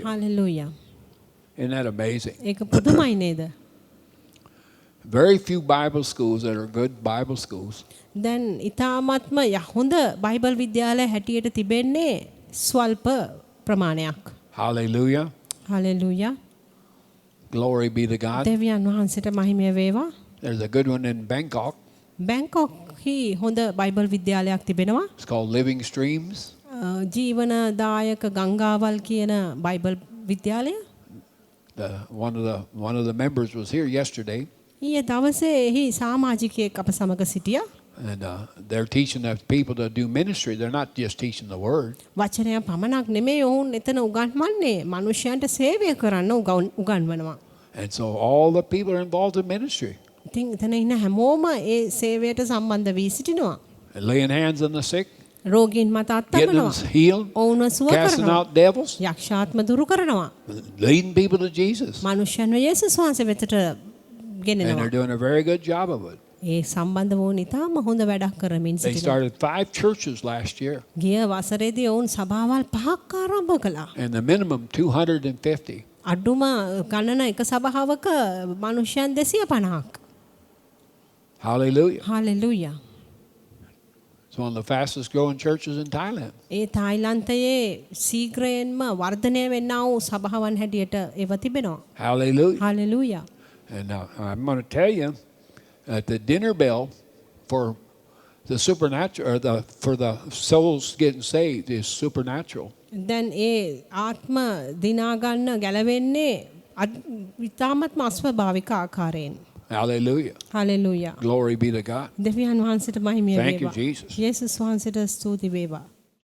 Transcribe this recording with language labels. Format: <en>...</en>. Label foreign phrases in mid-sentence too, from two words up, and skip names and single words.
<si>හalleluya.</si> <en>Isn't that amazing?</en> <si>ඒක පුදුමයි නේද?</si> <en>Very few Bible schools that are good Bible schools.</en> <si>දැන් ඊ타ත්ම හොඳ බයිබල් විද්‍යාලය හැටියට තිබෙන්නේ ස්වල්ප ප්‍රමාණයක්.</si> <en>Hallelujah.</en> <si>හalleluya.</si> <en>Glory be to God.</en> <si>දෙවියන් වහන්සේට මහිමය වේවා.</si> <en>There's a good one in Bangkok.</en> <si>බැංකොක්හි හොඳ බයිබල් විද්‍යාලයක් තිබෙනවා.</si> <en>It's called Living Streams.</en> <si>ජීවනදායක ගංගාවල් කියන බයිබල් විද්‍යාලය.</si> <en>One of the members was here yesterday,</en> <si>ඊයේ දවසේ එහි සමාජිකයෙක් අප සමග සිටියා.</si> <en>and they're teaching the people to do ministry. They're not just teaching the word.</en> <si>වචනය පමණක් නෙමෙයි ඔවුන් එතන උගන්වන්නේ මනුෂ්‍යයන්ට සේවය කරන්න උගන්වනවා.</si> <en>And so all the people are involved in ministry.</en> <si>ඉතින් එතන ඉන්න හැමෝම ඒ සේවයට සම්බන්ධ වී සිටිනවා.</si> <en>And laying hands on the sick,</en> <si>රෝගීන් මත</si> <en>getting them</en> <si>අත්දැකනවා.</si> <en>healed,</en> <si>ඔවුන්ව සුව</si> <en>casting</en> <si>කරනවා.</si> <en>out devils,</en> <si>යක්ෂාත්ම දුරු කරනවා.</si> <en>leading people to Jesus.</en> <si>මනුෂ්‍යයන්ව යේසුස් වහන්සේ වෙතට</si> <en>And</en> <si>ගෙනෙනවා.</si> <en>they're doing a very good job of it.</en> <si>ඒ සම්බන්ධ වුණ ඉතාම හොඳ වැඩක් කරමින්</si> <en>They</en> <si>සිටිනවා.</si> <en>started 5 churches last year,</en> <si>ගිය වසරේදී ඔවුන් සභාවල් 5ක් ආරම්භ කළා.</si> <en>and the minimum 250.</en> <si>අඩුම ගණන එක සභාවක මනුෂ්‍යයන් 250ක්.</si> <en>Hallelujah.</en> <si>හalleluya.</si> <en>It's one of the fastest growing churches in Thailand.</en> <si>ඒ තායිලන්තයේ සීඝ්‍රයෙන්ම වර්ධනය වෙන්නා වූ සභාවන් හැටියට ඒව තිබෙනවා.</si> <en>Hallelujah.</en> <si>හalleluya.</si> <en>And I'm going to tell you that the dinner bell for the supernatural, or for the souls getting saved, is supernatural.</en> <si>දැන් ඒ ආත්ම දිනා ගන්න ගැලවෙන්නේ ඉතාමත්ම අස්වභාවික ආකාරයෙන්.</si> <en>Hallelujah.</en> <si>හalleluya.</si> <en>Glory be to God.</en> <si>දෙවියන් වහන්සේට මහිමය</si> <en>Thank you,</en> <si>වේවා.</si> <en>Jesus.</en> <si>යේසුස් වහන්සේට ස්තුති වේවා.</si>